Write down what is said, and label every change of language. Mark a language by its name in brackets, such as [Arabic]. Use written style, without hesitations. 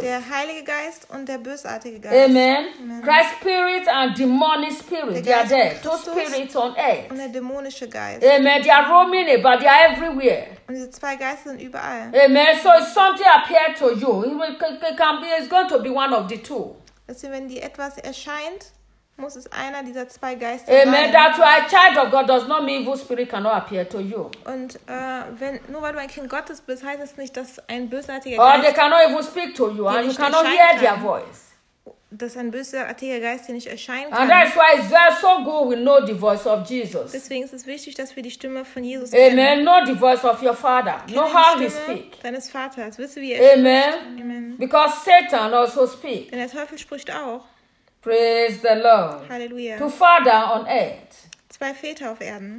[German] Der Heilige Geist und der bösartige Geist. Amen. Amen. [English] Christ spirit and demonic spirit. They are there. Two spirits on earth. [German] Und der dämonische Geist. [English] Amen. They are roaming about. They are everywhere. [German] Und diese zwei Geister sind überall. Amen. [English] So if something appears to you, it's going to be one of the two. [German] Also wenn dir etwas erscheint, muss es einer dieser zwei Geister sein. Amen. [English] That you are a child of God does not mean evil spirit cannot appear to you. [German] Und nur weil du ein Kind Gottes bist, heißt es nicht, dass ein bösartiger Geist dir nicht erscheint. [English] Or they cannot even speak to you, and you cannot hear their voice. [German] Dass ein bösartiger Geist dir nicht erscheinen kann. [English] And that's why it's very so good we know the voice of Jesus. [German] Deswegen ist es wichtig, dass wir die Stimme von Jesus Amen. Kennen. [English] Amen. Know the voice of your father. [German] Kennen [English] know how he speaks. [German] Deines Vaters. Wisse, wie er Amen. Spricht. [English] Amen. Because Satan also speaks. [German] Denn der Teufel spricht auch. [English] Praise the Lord. Hallelujah. To Father on earth. [German] zwei Väter auf Erden.